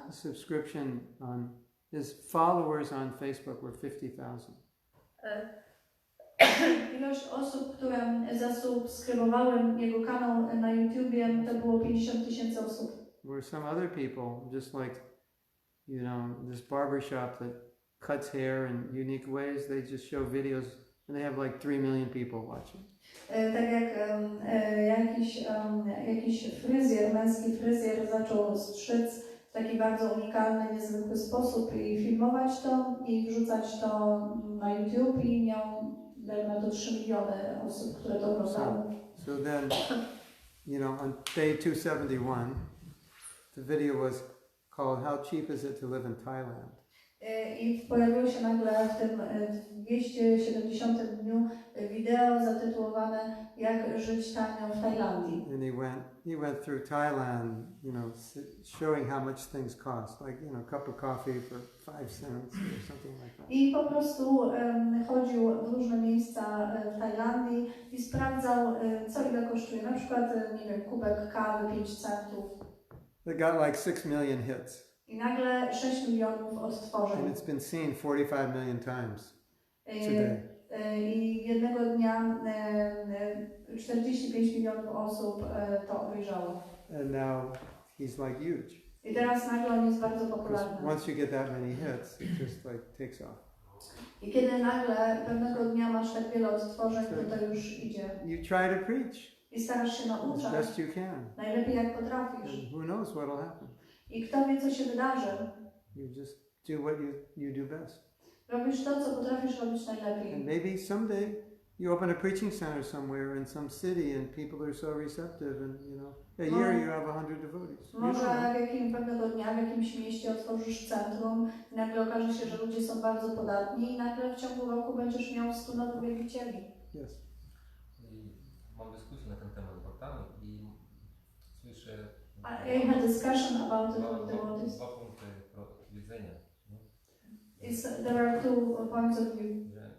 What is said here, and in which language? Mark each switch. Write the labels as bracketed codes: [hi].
[en] subscription on his followers on Facebook were 50,000. [pl] Ilość osób, które zasubskrybowały jego kanał na YouTubie, to było 50 tysięcy osób. [en] Where some other people, just like, you know, this barber shop that cuts hair in unique ways, they just show videos and they have like 3 million people watching. [pl] Tak jak jakiś fryzjer, męski fryzjer zaczął strzyc w taki bardzo unikalny, niezwykły sposób i filmować to i wrzucać to na YouTube i miał na to 3 miliony osób, które to oglądały. [en] So then, you know, on day 271, the video was called How Cheap Is It to Live in Thailand? [pl] I pojawiło się nagle w tym 270 dniu wideo zatytułowane Jak żyć tanio w Tajlandii. [en] And he went through Thailand, you know, showing how much things cost, like, you know, a cup of coffee for 5 cents or something like that. [pl] I po prostu chodził w różne miejsca w Tajlandii i sprawdzał, co ile kosztuje. Na przykład, nie wiem, kubek kawy 5 centów. [en] They got like 6 million hits. [pl] I nagle 6 milionów odtworzeń. [en] And it's been seen 45 million times today. [pl] I jednego dnia 45 milionów osób to obejrzało. [en] And now he's like huge. [pl] I teraz nagle on jest bardzo popularny. [en] Once you get that many hits, it just like takes off. [pl] I kiedy nagle pewnego dnia masz tak wiele odtworzeń, to już idzie. [en] You try to preach [pl] I starasz się [en] as [pl] nauczać. [en] best you can. [pl] Najlepiej jak potrafisz. [en] And who knows what will happen. [pl] I kto wie, co się wydarzy. [en] You just do what you do best. [pl] Robisz to, co potrafisz robić najlepiej. [en] And maybe someday you open a preaching center somewhere in some city and people are so receptive and, you know, a year you have 100 devotees. [pl] Może pewnego dnia w jakimś mieście otworzysz centrum i nagle okaże się, że ludzie są bardzo podatni i nagle w ciągu roku będziesz miał 100 nowych wielbicieli. [en] Yes. [pl] I mam dyskusję na ten temat z Bhaktami i słyszę [en] I had a discussion about it with devotees. [pl] dwa punkty widzenia. [en] There are 2 points of view.